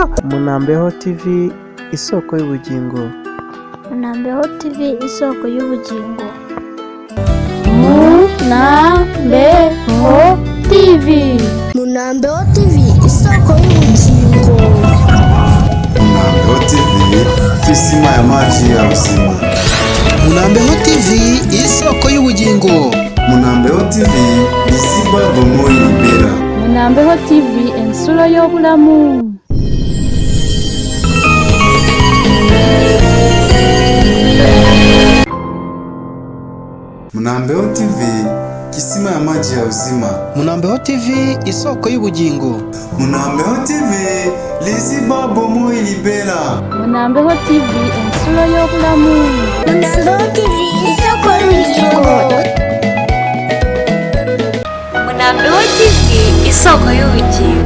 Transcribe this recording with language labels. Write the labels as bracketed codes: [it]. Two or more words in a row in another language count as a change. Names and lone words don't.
[rw] MUNAMBEHO TV isoko y'ubugingo. MUNAMBEHO TV isoko y'ubugingo. MUNAMBEHO TV. MUNAMBEHO TV isoko y'ubugingo. [sw] MUNAMBEHO TV kisima ya maji ya uzima. [rw] MUNAMBEHO TV isoko y'ubugingo. [ln] MUNAMBEHO TV isiba bomoyi libera. [lg] MUNAMBEHO TV ensula y'obulamu. [sw] MUNAMBEHO TV kisima ya maji ya uzima. [rw] MUNAMBEHO TV isoko y'ubugingo. [ln] MUNAMBEHO TV lisiba bomoyi libera. [lg] MUNAMBEHO TV ensula y'obulamu. [rw] MUNAMBEHO TV isoko y'ubugingo. MUNAMBEHO TV isoko y'ubugingo.